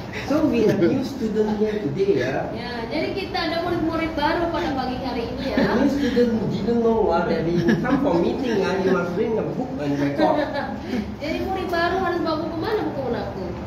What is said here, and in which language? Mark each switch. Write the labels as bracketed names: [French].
[English] So we have new student here today, [Indonesian] Ya, jadi kita ada murid-murid baru pada pagi hari ini ya. [English] New student didn't know that when you come for meeting, you must bring a book and record. [Indonesian] Jadi murid baru harus bawa buku mana, buku aku?